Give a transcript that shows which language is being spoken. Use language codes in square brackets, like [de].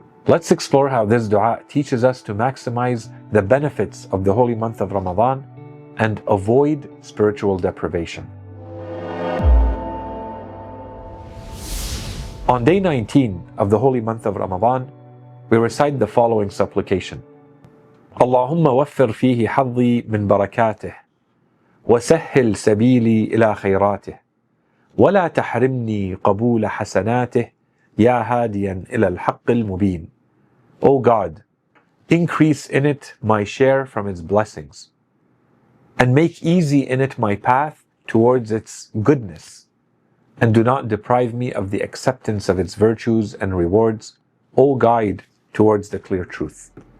[en] Let's explore how this dua teaches us to maximize the benefits of the holy month of Ramadan and avoid spiritual deprivation. On day 19 of the holy month of Ramadan, we recite the following supplication. [ar] اللهم وفر فيه حظي من بركاته وسهل سبيلي إلى خيراته ولا تحرمني قبول حسناته يا هاديا إلى الحق المبين. [en] O God, increase in it my share from its blessings, and make easy in it my path towards its goodness, and do not deprive me of the acceptance of its virtues and rewards, O guide towards the clear truth.